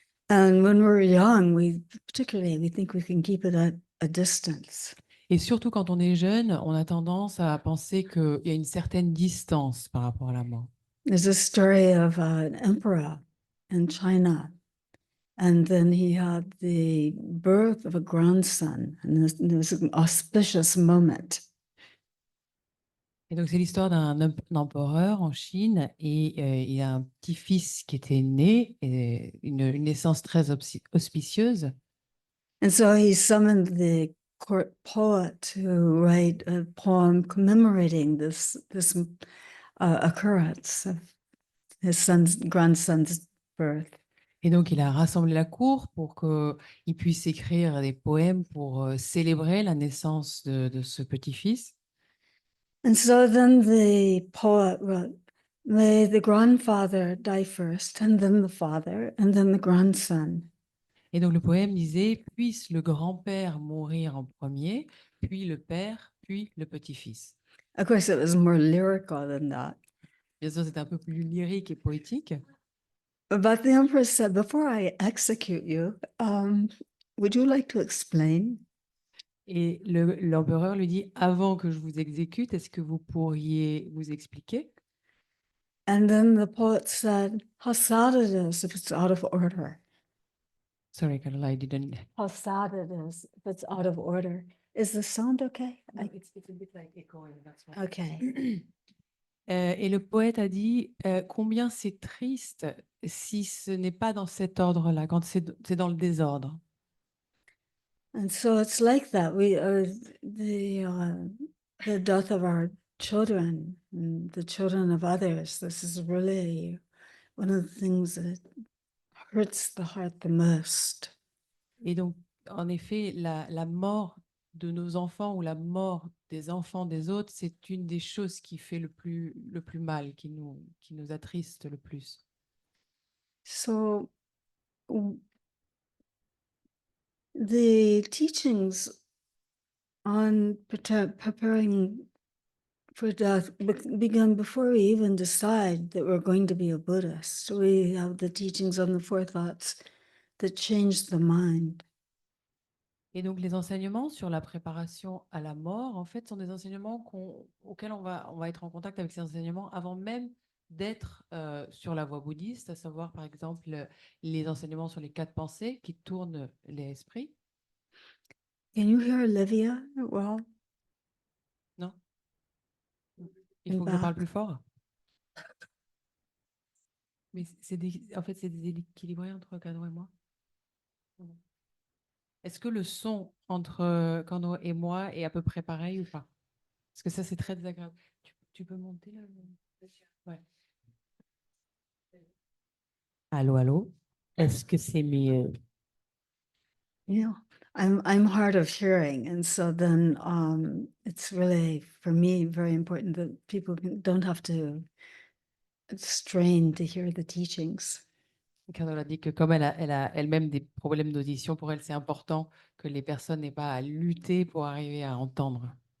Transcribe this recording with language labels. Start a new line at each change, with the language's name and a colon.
English: And when we're young, we think we can keep it at a distance.
French: Et surtout quand on est jeune, on a tendance à penser qu'il y a une certaine distance par rapport à la mort.
English: There's a story of an emperor in China, and then he had the birth of a grandson, and there was an auspicious moment.
French: Et donc, c'est l'histoire d'un empereur en Chine et il a un petit-fils qui était né, et une naissance très auspicieuse.
English: And so he summoned the court poet to write a poem commemorating this occurrence of his grandson's birth.
French: Et donc, il a rassemblé la cour pour qu'il puisse écrire des poèmes pour célébrer la naissance de ce petit-fils.
English: And so then the poet wrote, may the grandfather die first, and then the father, and then the grandson.
French: Et donc, le poème disait, puisse le grand-père mourir en premier, puis le père, puis le petit-fils.
English: Of course, it was more lyrical than that.
French: Bien sûr, c'est un peu plus lyrique et poétique.
English: But the emperor said, before I execute you, would you like to explain?
French: Et l'empereur lui dit, avant que je vous exécute, est-ce que vous pourriez vous expliquer?
English: And then the poet said, how sad it is if it's out of order. Sorry, Carola, I didn't. How sad it is if it's out of order. Is the sound okay? It's a bit like echoing, that's why. Okay.
French: Et le poète a dit, combien c'est triste si ce n'est pas dans cet ordre-là, quand c'est dans le désordre.
English: And so it's like that. We the death of our children and the children of others. This is really one of the things that hurts the heart the most.
French: Et donc, en effet, la mort de nos enfants ou la mort des enfants des autres, c'est une des choses qui fait le plus mal, qui nous attriste le plus.
English: So the teachings on preparing for death began before we even decide that we're going to be a Buddhist. We have the teachings on the four thoughts that change the mind.
French: Et donc, les enseignements sur la préparation à la mort, en fait, sont des enseignements auxquels on va être en contact avec ces enseignements avant même d'être sur la voie bouddhiste, à savoir, par exemple, les enseignements sur les quatre pensées qui tournent l'esprit.
English: Can you hear Olivia? Well,
French: Non? Il
English: in
French: faut que je parle
English: back.
French: plus fort? Mais en fait, c'est déséquilibré entre Kano et moi. Est-ce que le son entre Kano et moi est à peu près pareil ou pas? Parce que ça, c'est très désagréable. Tu peux monter là? Ouais. Allô, allô? Est-ce que c'est mieux?
English: Yeah, I'm hard of hearing, and so then it's really for me very important that people don't have to strain to hear the teachings.
French: Kano a dit que comme elle a elle-même des problèmes d'audition, pour elle, c'est important que les personnes n'aient pas à lutter pour arriver à entendre.